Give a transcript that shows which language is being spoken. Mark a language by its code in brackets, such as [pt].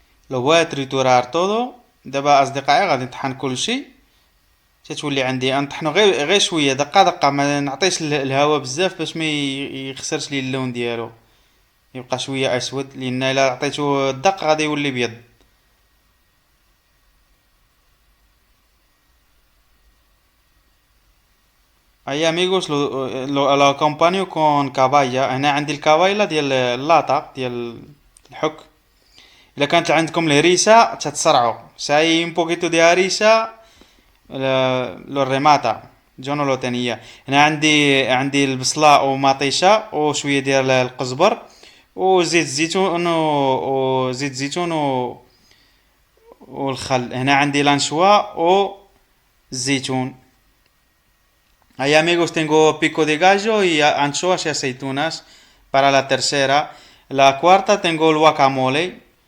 [es] لو voy a triturar todo. [ar] دابا اصدقائي غادي نطحن كل شيء. تتولي عندي نطحنو غير شويه، دقه دقه، ما نعطيش الهواء بزاف باش ما يخسرش لي اللون ديالو، يبقى شويه اسود، لان الا عطيتو الدق غادي يولي بيض. [es] اي amigos lo acompaño con caballa. [ar] هنا عندي الكابايلا ديال اللاطه ديال الحك. الا كانت عندكم الهريسه تتصرعوا. [es] ساي un poquito de harissa lo remata. جو نو لو تانية. [ar] هنا عندي البصله ومطيشه وشويه ديال القزبر وزيت الزيتون وزيت الزيتون والخل. هنا عندي لانشوا والزيتون. [es] Ahí amigos tengo pico de gallo y anchoas y aceitunas para la tercera. La cuarta tengo el guacamole.